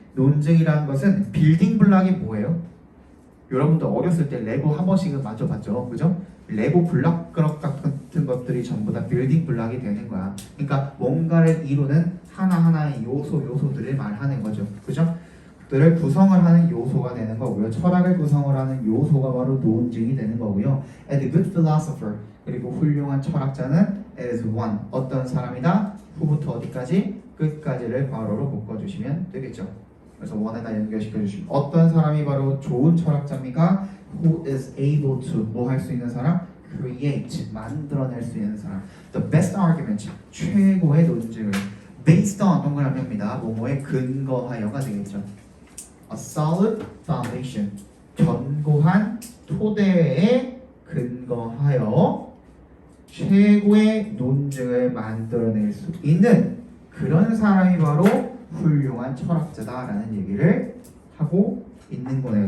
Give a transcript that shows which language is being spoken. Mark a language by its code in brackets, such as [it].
[ko] 논증이라는 것은 빌딩 블락이 뭐예요? 여러분들 어렸을 때 레고 한 번씩은 만져봤죠, 그죠? 레고 블락 같은 것들이 전부 다 빌딩 블락이 되는 거야. 그러니까 뭔가를 이루는 하나하나의 요소들을 말하는 거죠, 그죠? 들을 구성을 하는 요소가 되는 거고요. 철학을 구성을 하는 요소가 바로 논증이 되는 거고요. [en] And the good philosopher, [ko] 그리고 훌륭한 철학자는 [en] is one, [ko] 어떤 사람이다? 후부터 어디까지? 끝까지를 괄호로 묶어주시면 되겠죠. 그래서 one에다 연결시켜 주시면 어떤 사람이 바로 좋은 철학자입니까? [en] Who is able to [ko] 뭐 할 수 있는 사람? [en] Create, [ko] 만들어낼 수 있는 사람. [en] The best argument, [ko] 최고의 논증을 [en] based on [ko] 동그라미입니다. 뭐뭐에 근거하여가 되겠죠. [en] A solid foundation, [ko] 견고한 토대에 근거하여 최고의 논증을 만들어낼 수 있는 그런 사람이 바로 훌륭한 철학자다라는 얘기를 하고 있는 거네요.